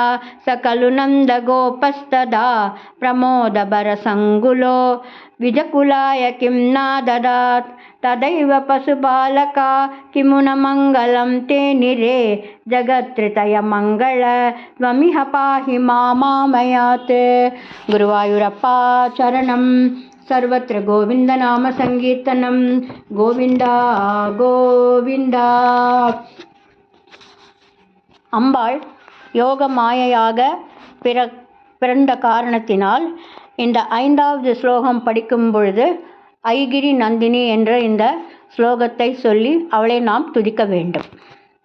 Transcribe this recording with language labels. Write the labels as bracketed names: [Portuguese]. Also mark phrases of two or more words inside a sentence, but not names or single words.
[Sanskrit] स खलु नन्दगोपस्तदा प्रमोदभरसङ्गुलो विजकुलाय किं नाददात् तदैव पशुबालका किमु न मङ्गलं ते निरे जगत्त्रितयमङ्गल त्वमिह पाहि मामामयात् गुरुवायूरप्प चरणं सर्वत्र गोविन्दनाम संकीर्तनं गोविन्द गोविन्द [Tamil] அம்பாள் யோக மாயையாக பிறந்த காரணத்தினால் இந்த 5வது ஸ்லோகம் படிக்கும் பொழுது ஐகிரி நந்தினி என்ற இந்த ஸ்லோகத்தை சொல்லி அவளை நாம் துதிக்க வேண்டும்.